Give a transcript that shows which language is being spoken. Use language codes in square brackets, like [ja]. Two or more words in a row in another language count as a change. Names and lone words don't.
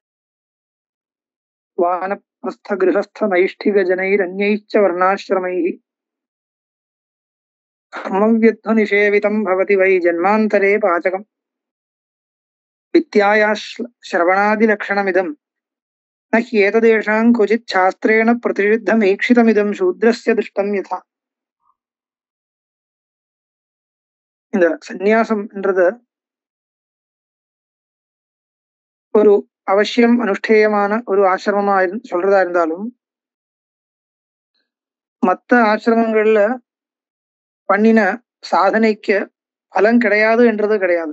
[sa] वानप्रस्थ गृहस्थ नैष्ठिक जनैरन्यैश्च वर्णाश्रमैः कर्मव्यध्व निषेवितं भवति वै जन्मान्तरे पाचकम् विद्याया श्रवणादिलक्षणमिदं न ह्येतदेषां क्वचित् शास्त्रेण प्रतिषिद्धमीक्षितमिदं शूद्रस्य दृष्टं यथा. [ta] இந்த சந்நியாசம் என்றது ஒரு அவசியம் அனுஷ்டேயமான ஒரு ஆசிரமமா சொல்றதா இருந்தாலும் மற்ற ஆசிரமங்கள்ல பண்ணின சாதனைக்கு பலன் கிடையாது என்றது கிடையாது.